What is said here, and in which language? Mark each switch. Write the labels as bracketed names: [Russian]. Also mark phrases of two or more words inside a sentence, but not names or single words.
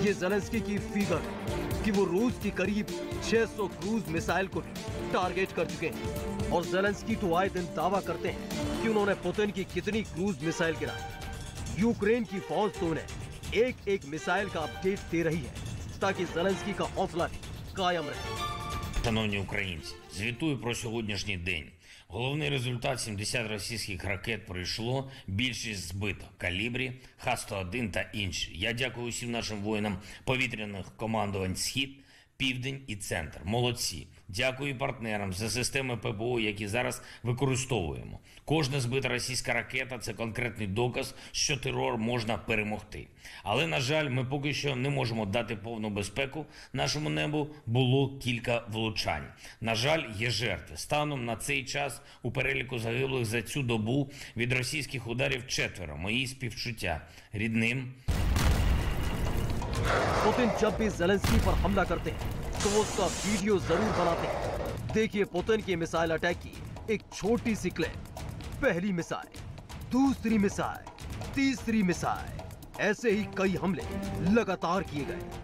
[Hindi] ये ज़ेलेंस्की की फिगर है कि वो रूस की करीब 600 [English] cruise missile [Hindi] को भी टारगेट कर चुके हैं और ज़ेलेंस्की तो आए दिन दावा करते हैं कि उन्होंने पुतिन की कितनी [English] cruise missile [Hindi] गिराई। यूक्रेन की फौज तो उन्हें एक मिसाइल का अपडेट दे रही है ताकि ज़ेलेंस्की का हौसला भी कायम रहे। [Ukrainian] Шановні українці, звітую про сьогоднішній день. Головний результат – 70 російських ракет пройшло, більшість збито. Калібрі, Х-101 та інші. Я дякую усім нашим воїнам повітряних командувань «Схід», «Південь» і «Центр». Молодці. Дякую і партнерам за системи ППО, які зараз використовуємо. Кожна збита російська ракета – це конкретний доказ, що терор можна перемогти. Але, на жаль, ми поки що не можемо дати повну безпеку нашому небу. Було кілька влучань. На жаль, є жертви. Станом на цей час у переліку загиблих за цю добу від російських ударів 4. Мої співчуття рідним. [Hindi] पुतिन जब भी ज़ेलेंस्की पर हमला करते हैं तो वो उसका वीडियो जरूर बनाते हैं। देखिए पुतिन के [English] missile attack [Hindi] की एक छोटी सी क्लिप। पहली मिसाइल, दूसरी मिसाइल, तीसरी मिसाइल, ऐसे ही कई हमले लगातार किए गए।